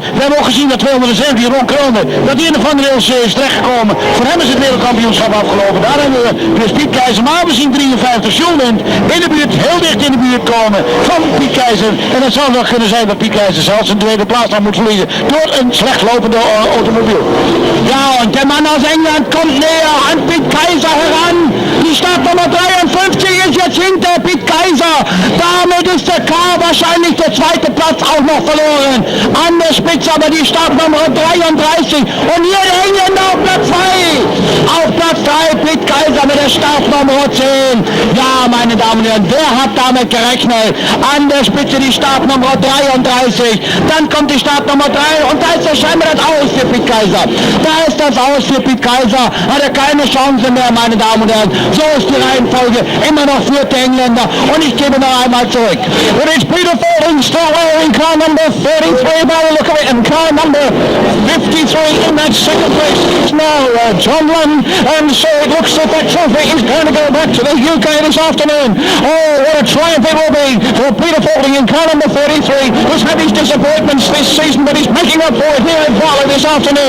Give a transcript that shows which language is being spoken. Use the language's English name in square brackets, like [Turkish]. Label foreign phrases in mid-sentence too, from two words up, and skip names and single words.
[Dutch] We hebben ook gezien dat 217 Ron Kronen, dat die in de vangrails is terechtgekomen. Voor hem is het wereldkampioenschap afgelopen. Daar hebben we dus Piet Keizer. Maar we zien 53 John Lund in de buurt, heel dicht in de buurt komen van Piet Keizer. En het zou nog kunnen zijn dat Piet Keizer zelfs een tweede plaats nog moet verliezen door een slecht lopende automobiel. [German] Ja, [Dutch] en de [German] man aus England komt näher an Piet Keizer heran. Die Startnummer 53 ist jetzt hinter Piet Keizer. Damit ist der K wahrscheinlich der zweite Platz auch noch verloren. An der Spitze aber die Startnummer 33. Und hier der Engländer auf Platz 2. Auf Platz 3 Piet Keizer mit der Startnummer 10. Ja, meine Damen und Herren, wer hat damit gerechnet? An der Spitze die Startnummer 33. Dann kommt die Startnummer 3 und da ist das scheinbar das Aus für Piet Keizer. Da ist das Aus für Piet Keizer. Hat er keine Chance mehr, meine Damen und Herren. So ist die Reihenfolge. Immer noch führt der Engländer. Und ich gebe noch einmal zurück. [English] Und it's Peter Fording still in car number 33 by the look of it. And car number 53 in that second place is now John Lund. And so it looks like that trophy is going to go back to the UK this afternoon. Oh, what a triumph it will be for Peter Fording in car number 33, who's had his disappointments this season, but he's making up for it here at Varley this afternoon.